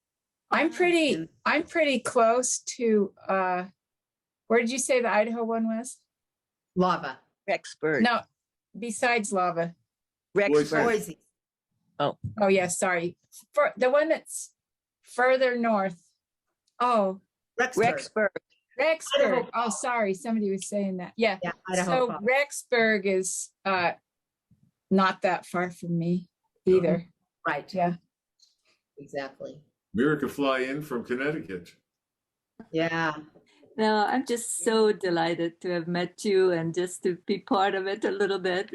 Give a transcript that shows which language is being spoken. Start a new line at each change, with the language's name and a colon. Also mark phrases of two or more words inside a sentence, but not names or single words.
English: I'm pretty close to Where did you say the Idaho one was? Lava. Rexburg. No, besides lava. Rexburg. Boise. Oh yeah, sorry. For the one that's further north. Oh, Rexburg. Rexburg. Rexburg. Oh, sorry. Somebody was saying that. Yeah. Yeah, Idaho. So Falls. Rexburg is not that far from me either. Right. Yeah. Exactly. Mira could fly in from Connecticut. Yeah. No, I'm just so delighted to have met you and just to be part of it a little bit.